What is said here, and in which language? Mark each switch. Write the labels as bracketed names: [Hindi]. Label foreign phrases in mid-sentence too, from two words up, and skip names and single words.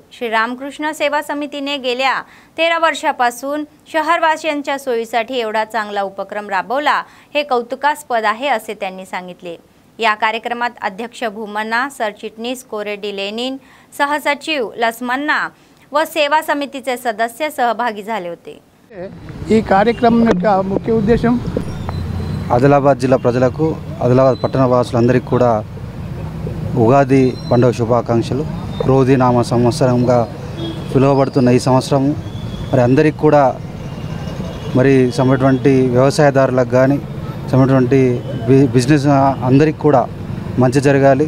[Marathi] श्री रामकृष्ण सेवा समितीने गेल्या 13 वर्षापासून शहरवासियांच्या सोयीसाठी एवढा चांगला उपक्रम राबवला हे कौतुकास्पद आहे असे त्यांनी सांगितले। या कार्यक्रमात अध्यक्ष भूमन्ना, सरचिटणीस कोरेडी लेनिन, सहसचिव लसमन्ना व सेवा समितीचे सदस्य सहभागी झाले होते। [Telugu] ఈ కార్యక్రమం యొక్క ముఖ్య ఉద్దేశం ఆదిలాబాద్ జిల్లా ప్రజలకు, ఆదిలాబాద్ పట్టణ వాసులందరికీ కూడా ఉగాది పండుగ శుభాకాంక్షలు। క్రోధి నామ సంవత్సరంగా పిలువబడుతున్న ఈ సంవత్సరం మరి అందరికీ కూడా మరి సమటువంటి వ్యవసాయదారులకు కానీ సమటువంటి బిజినెస్ అందరికీ కూడా మంచి జరగాలి।